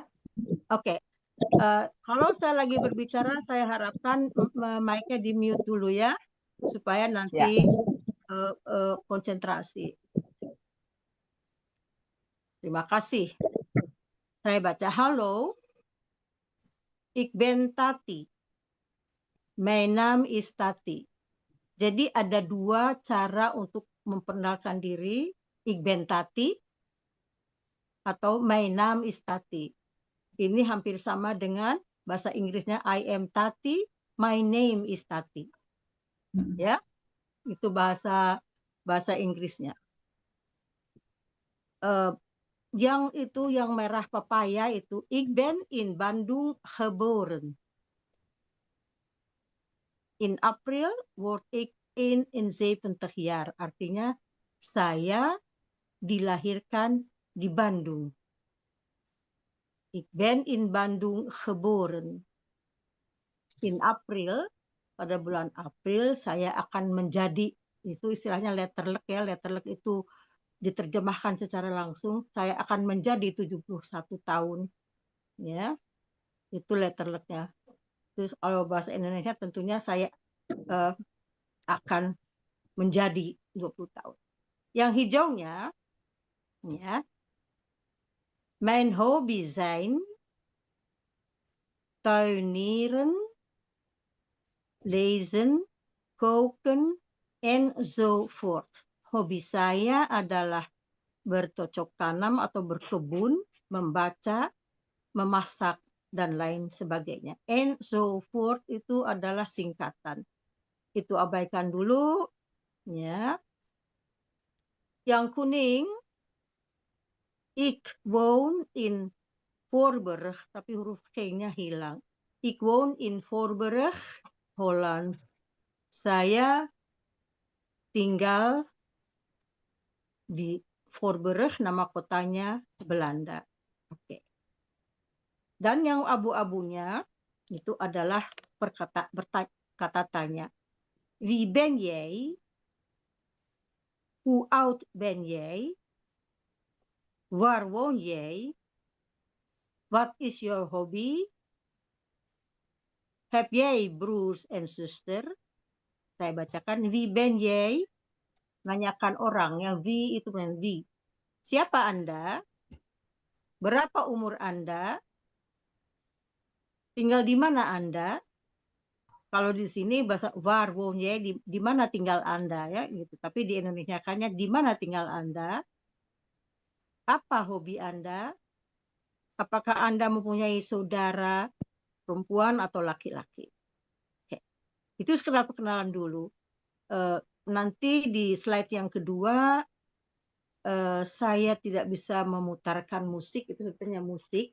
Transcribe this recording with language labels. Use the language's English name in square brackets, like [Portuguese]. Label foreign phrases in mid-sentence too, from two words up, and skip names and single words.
[Indonesian] Oke. Kalau saya lagi berbicara, saya harapkan mic-nya di-mute dulu ya, supaya nanti konsentrasi. Terima kasih. Saya baca, halo, [Dutch] ik ben Tati. Mijn naam is Tati. [Indonesian] Jadi ada dua cara untuk memperkenalkan diri, [Dutch] ik ben Tati, [English] atau my name is Tati. [Indonesian] Ini hampir sama dengan bahasa Inggrisnya [English] I am Tati, my name is Tati. [Indonesian] Ya, itu bahasa Inggrisnya. Yang itu yang merah pepaya itu [Dutch] ik ben in Bandung geboren. In April word ik in 70 jaar. [Indonesian] Artinya saya dilahirkan di Bandung. [Dutch] Ik ben in Bandung geboren. In April, [Indonesian] pada bulan April saya akan menjadi, itu istilahnya letterlek ya, letterlek itu diterjemahkan secara langsung, saya akan menjadi 71 tahun. Ya, itu letterleknya. Terus kalau bahasa Indonesia tentunya saya akan menjadi 20 tahun. Yang hijaunya, ya, [Dutch] mijn hobby zijn tuinieren, lezen, koken, enzovoort. [Indonesian] Hobi saya adalah bercocok tanam atau berkebun, membaca, memasak, dan lain sebagainya. Enzovoort itu adalah singkatan. Itu abaikan dulu, ya. Yang kuning, [Dutch] ik woon in Voorburg, [Indonesian] tapi huruf G-nya hilang. [Dutch] Ik woon in Voorburg, Holland. [Indonesian] Saya tinggal di Voorburg, nama kotanya Belanda. Oke. Dan yang abu-abunya itu adalah kata tanya. [Dutch] Wie ben jij? Hoe oud ben jij? Waar woon jij? [English] What is your hobby? [Dutch] Heb jij broers en zuster? [Indonesian] Saya bacakan, [Dutch] wie ben jij? [Indonesian] Nanyakan orang, yang wie itu bukan wie. Siapa Anda? Berapa umur Anda? Tinggal di mana Anda? Kalau di sini bahasa [Dutch] waar woon jij, [Indonesian] di mana tinggal Anda ya gitu. Tapi di Indonesiakannya di mana tinggal Anda? Apa hobi Anda? Apakah Anda mempunyai saudara perempuan atau laki-laki? Oke. Itu sekedar perkenalan dulu. Nanti di slide yang kedua saya tidak bisa memutarkan musik, itu sebetulnya musik.